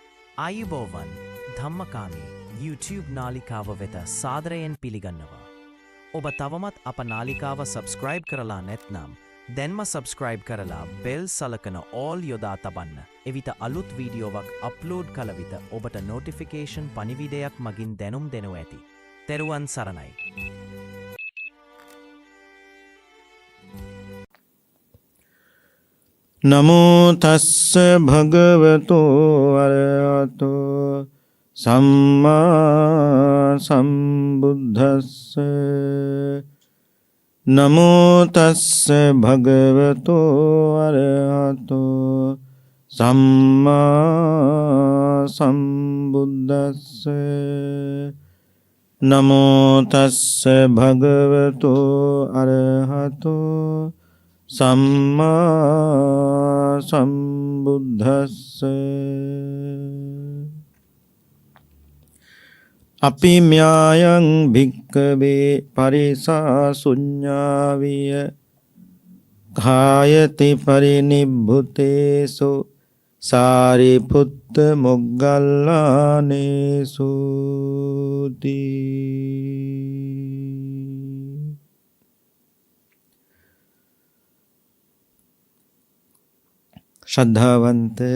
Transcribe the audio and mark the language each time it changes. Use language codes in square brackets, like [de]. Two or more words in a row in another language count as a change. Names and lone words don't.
[si] ආයුබෝවන් ධම්මකාමී YouTube නාලිකාව වෙත සාදරයෙන් පිළිගන්නවා. ඔබ තවමත් අප නාලිකාව සබස්ක්‍රයිබ් කරලා නැත්නම් දැන්ම සබස්ක්‍රයිබ් කරලා බෙල් සලකන ඕල් යොදා තබන්න. එවිට අලුත් වීඩියෝවක් අප්ලෝඩ් කළ විට ඔබට නොටිෆිකේෂන් පණිවිඩයක් මගින් දැනුම් දෙනු ඇති. තෙරුවන් සරණයි. [pi] නමෝ තස්ස භගවතෝ අරහතෝ සම්මා සම්බුද්දස්ස. නමෝ තස්ස භගවතෝ අරහතෝ සම්මා සම්බුද්දස්ස. නමෝ තස්ස භගවතෝ අරහතෝ සම්මා සම්බුද්දස්ස. අපි ම්‍යායං භික්ඛවේ පරිසාසුඤ්ඤාවිය කායති පරිනිබ්බුතේසු සාරිපුත්ත මොග්ගල්ලානේසු ශ්‍රද්ධාවන්ත